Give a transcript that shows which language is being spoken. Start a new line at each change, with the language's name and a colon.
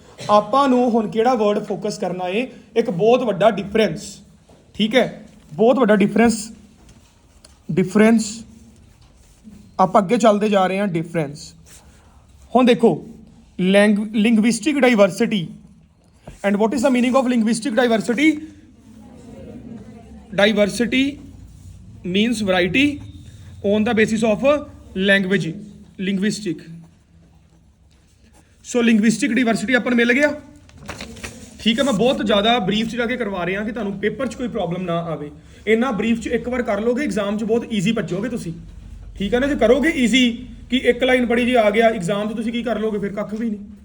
Punjabi: ਆਪਾਂ ਨੂੰ ਹੁਣ ਕਿਹੜਾ ਵਰਡ ਫੋਕਸ ਕਰਨਾ ਹੈ? ਇੱਕ ਬਹੁਤ ਵੱਡਾ ਡਿਫਰੈਂਸ, ਠੀਕ ਹੈ, ਬਹੁਤ ਵੱਡਾ ਡਿਫਰੈਂਸ ਆਪਾਂ ਅੱਗੇ ਚੱਲਦੇ ਜਾ ਰਹੇ ਹਾਂ। ਡਿਫਰੈਂਸ ਹੁਣ ਦੇਖੋ, linguistic diversity.
English: And what is the meaning of linguistic diversity? Diversity means variety on the basis of language, linguistic.
Punjabi: So linguistic diversity ਆਪਾਂ ਨੂੰ ਮਿਲ ਗਿਆ, ਠੀਕ ਹੈ। ਮੈਂ ਬਹੁਤ ਜ਼ਿਆਦਾ ਬਰੀਫ 'ਚ ਜਾ ਕੇ ਕਰਵਾ ਰਿਹਾ ਕਿ ਤੁਹਾਨੂੰ ਪੇਪਰ 'ਚ ਕੋਈ ਪ੍ਰੋਬਲਮ ਨਾ ਆਵੇ। ਇੰਨਾ ਬਰੀਫ 'ਚ ਇੱਕ ਵਾਰ ਕਰ ਲੋਗੇ, ਐਗਜ਼ਾਮ 'ਚ ਬਹੁਤ ਈਜ਼ੀ ਭੱਜੋਗੇ ਤੁਸੀਂ, ਠੀਕ ਹੈ ਨਾ। ਜੇ ਕਰੋਗੇ ਈਜ਼ੀ ਕਿ ਇੱਕ ਲਾਈਨ ਪੜ੍ਹੀ ਜੀ ਆ ਗਿਆ, ਐਗਜ਼ਾਮ 'ਚ ਤੁਸੀਂ ਕੀ ਕਰ ਲੋਗੇ? ਫਿਰ ਕੱਖ ਵੀ ਨਹੀਂ।